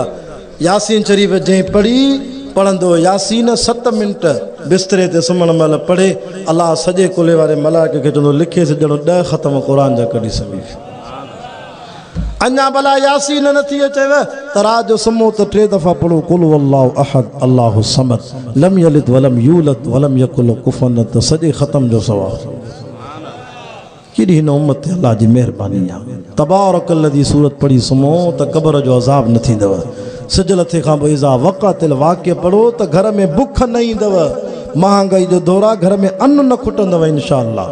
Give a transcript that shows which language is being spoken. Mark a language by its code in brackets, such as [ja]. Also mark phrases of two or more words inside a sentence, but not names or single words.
[sd] यासीन शरीफ़ जंहिं पढ़ंदो यासीन 7 मिंट बिस्तरे ते सुम्हण महिल पढ़े, अल्लाह सॼे कुले वारे मलाइके खे चवंदो लिखेसि ॼणो 10 ख़त्म क़ुर जा कढी सुम्ही वियो। [ar] अञा भला यासीन नथी अचेव त रात जो सुम्हो त 3 दफ़ा पढ़ो قل هو الله أحد الله الصمد لم يلد ولم يولد ولم يكن له كفوا أحد, [sd] सॼे ख़त्म जो सवाबु। केॾी हिन उम्मत ते अल्लाह जी महिरबानी आहे। तबारकल्लज़ी सूरत पढ़ी सुम्हो त क़ब्र जो अज़ाब न थींदव। सिजल थे खां पोइ [ar] إذا وقعت الواقعة [sd] पढ़ो त घर में बुख न ईंदव, महांगाई जो दौर आहे, घर में अन्न न खुटंदव इंशाअल्लाह।